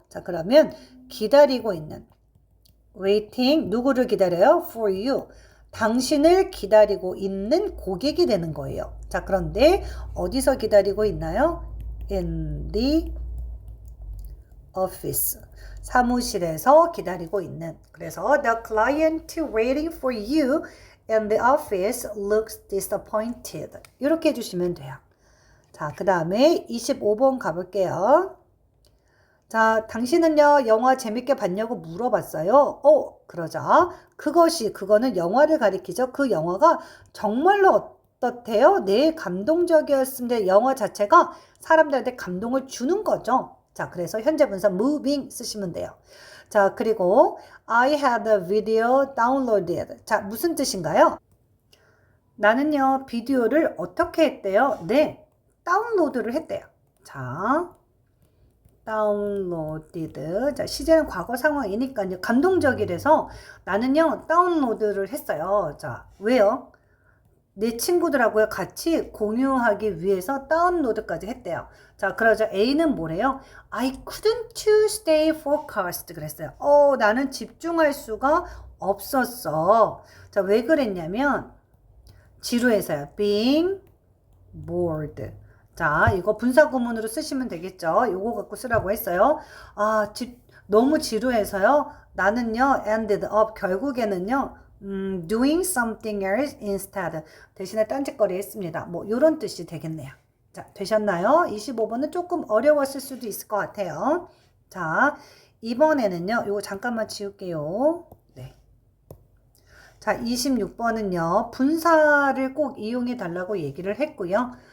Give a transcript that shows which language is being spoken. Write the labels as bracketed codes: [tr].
[ko] 자, 그러면 기다리고 있는. waiting, 누구를 기다려요? [en] for you. [ko] 당신을 기다리고 있는 고객이 되는 거예요. 자, 그런데 어디서 기다리고 있나요? [en] in the office. [ko] 사무실에서 기다리고 있는. 그래서 [en] the client waiting for you in the office looks disappointed. [ko] 이렇게 해주시면 돼요. 자, 그 다음에 25번 가볼게요. 자, 당신은요, 영화 재밌게 봤냐고 물어봤어요. 그러자. 그거는 영화를 가리키죠. 그 영화가 정말로 어떻대요? 네, 감동적이었습니다. 영화 자체가 사람들한테 감동을 주는 거죠. 자, 그래서 현재 분사 moving 쓰시면 돼요. 자, 그리고 [en] I had a video downloaded. [ko] 자, 무슨 뜻인가요? 나는요, 비디오를 어떻게 했대요? 네, 다운로드를 했대요. 자, 다운로디드. 자, 시제는 과거 상황이니까요. 감동적이라서 나는요, 다운로드를 했어요. 자, 왜요? 내 친구들하고 같이 공유하기 위해서 다운로드까지 했대요. 자, 그러자 A는 뭐래요? [en] I couldn't stay focused [ko] 그랬어요. 나는 집중할 수가 없었어. 자, 왜 그랬냐면 지루해서요. [en] being bored. [ko] 자, 이거 분사구문으로 쓰시면 되겠죠. 요거 갖고 쓰라고 했어요. 너무 지루해서요. 나는요, [en] ended up, [ko] 결국에는요, [en] doing something else instead. [ko] 대신에 딴짓거리 했습니다. 뭐, 요런 뜻이 되겠네요. 자, 되셨나요? 25번은 조금 어려웠을 수도 있을 것 같아요. 자, 이번에는요, 요거 잠깐만 지울게요. 네. 자, 26번은요, 분사를 꼭 이용해 달라고 얘기를 했고요.